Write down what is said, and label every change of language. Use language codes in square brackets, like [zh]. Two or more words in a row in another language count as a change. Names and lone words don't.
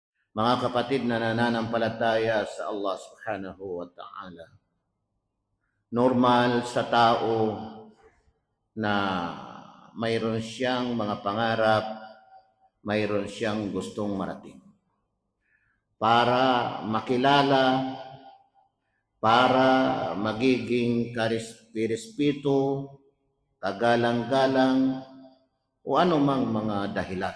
[tl] Mga kapatid na nananampalataya sa Allah [ar] subhanahu wa ta'ala, [tl] normal sa tao na mayroon siyang mga pangarap, mayroon siyang gustong marating. Para makilala, para magiging karespeto, kagalang-galang, o anumang mga dahilan.